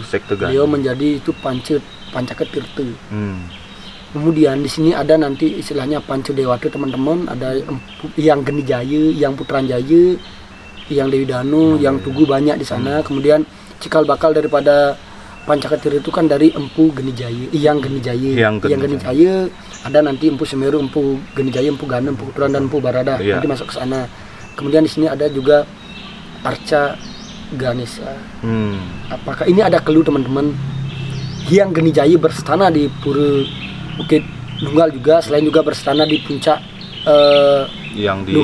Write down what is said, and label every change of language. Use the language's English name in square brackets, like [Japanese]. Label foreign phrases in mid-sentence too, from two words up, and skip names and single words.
[Indonesian] Beliau menjadi itu Pancaketirta. Kemudian di sini ada nanti istilahnya Pancadewata teman-teman, ada yang Geni Jaya, yang Putran Jaya, yang Dewi Danu, yang Tugu banyak di sana. Kemudian cikal bakal daripada Pancaketirta itu kan dari Empu Geni Jaya, yang Geni Jaya ada nanti Empu Semeru, Empu Geni Jaya, Empu Gana, Empu Putran dan Empu Barada. Nanti masuk ke sana. Kemudian di sini ada juga Arca Ganesha. Apakah ini ada clue teman-teman? Hyang Geni Jaya berstana di Pura Bukit Nunggal juga, selain juga berstana di puncak yang di